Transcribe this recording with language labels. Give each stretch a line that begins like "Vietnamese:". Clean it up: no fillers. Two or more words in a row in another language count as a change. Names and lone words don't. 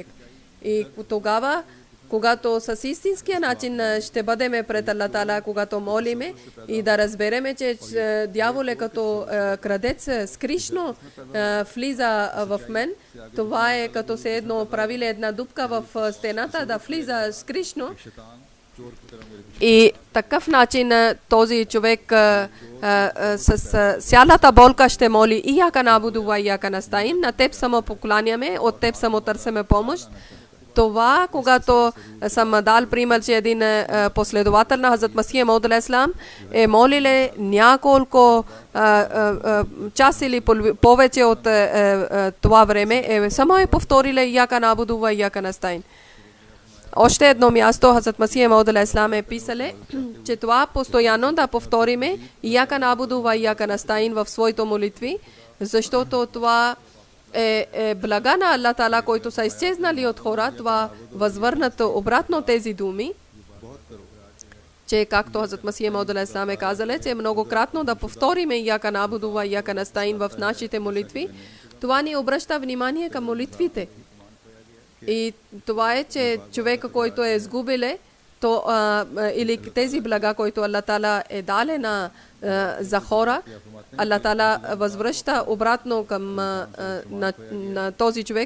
Bulgarian: И тогава, когато с истинския начин ще бъдем пред Аллах Таала, когато молиме и да разбереме, че дявол е като крадец, скришно влиза в мен, това е като се едно правиле една дупка в стената, да влиза скришно, И такъв начин този човек с цялата болка ще моли
Arabic: إياك نعبد وإياك نستعين,
Bulgarian: на теб само покланяме, от теб само търсиме помощ. Това, когато съм дал пример, че един последовател на Хазрат Масия Мауд алейхиссалам е молиле няколко час или повече от това време, само е повториле
Arabic: إياك نعبد وإياك نستعين.
Bulgarian: Още едно място Хазрат Масия Мауд алейхиссалам е писале, че това постоянно да повториме
Arabic: إياك نعبد وإياك نستعين
Bulgarian: в своите молитви, защото това е блага на Аллах Таала, които са изчезнали от хора, това възвърнат обратно тези думи, че както Хазрат Масия Мауд алейхиссалам е казале, че многократно да повториме
Arabic: إياك نعبد وإياك نستعين
Bulgarian: в нашите молитви, това ни обръща внимание към молитвите. И това е, че човека, който е изгубиле, то, или тези блага, които Аллах Таала е дале за хора, Аллах Таала възвръща обратно към на този човек.